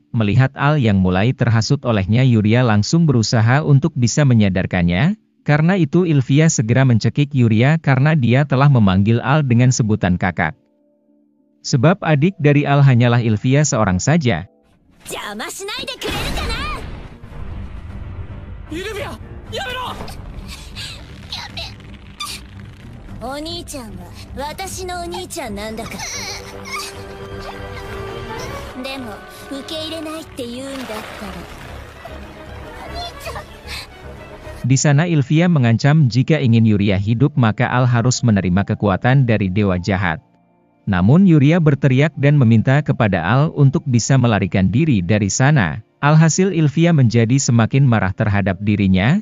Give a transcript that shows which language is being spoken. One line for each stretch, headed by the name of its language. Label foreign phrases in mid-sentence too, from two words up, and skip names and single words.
Indonesian: Melihat Al yang mulai terhasut olehnya, Yuria langsung berusaha untuk bisa menyadarkannya. Karena itu Ilvia segera mencekik Yuria karena dia telah memanggil Al dengan sebutan kakak. Sebab adik dari Al hanyalah Ilvia seorang saja. Ilvia!
Japanese: やめろ！お兄ちゃんは私のお兄ちゃんなんだから。でも受け入れないって言うんだったら。お兄ちゃん。
Indonesian: Di sana Ilvia mengancam jika ingin Yuria hidup maka Al harus menerima kekuatan dari dewa jahat. Namun Yuria berteriak dan meminta kepada Al untuk bisa melarikan diri dari sana. Alhasil Ilvia menjadi semakin marah terhadap dirinya.